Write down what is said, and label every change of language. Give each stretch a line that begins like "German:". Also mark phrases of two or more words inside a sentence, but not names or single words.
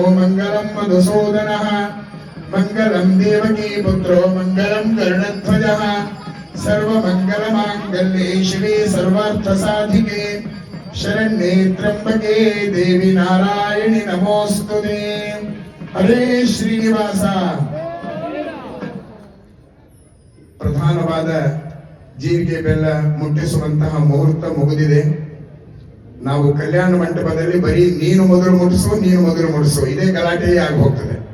Sanskrit: मङ्गलं मधुसूदनः मङ्गलं देवकी पुत्रो मङ्गलं गरुडध्वजः सर्वमङ्गलमाङ्गल्ये शिवे सर्वार्थसाधिके शरण्ये त्र्यम्बके देवी नारायणि नमोऽस्तुते हरे
Kannada: ಶ್ರೀನಿವಾಸ ಪ್ರಧಾನವಾದ ಜೀರಿಗೆ ಬೆಲ್ಲ ಮುಟ್ಟಿಸುವಂತಹ ಮುಹೂರ್ತ ಮುಗಿದಿದೆ. ನಾವು ಕಲ್ಯಾಣ ಮಂಟಪದಲ್ಲಿ ಬರೀ ನೀನು ಮೊದಲು ಮುಟ್ಟಿಸು ಇದೇ ಗಲಾಟೆಯೇ ಆಗಿ ಹೋಗ್ತದೆ.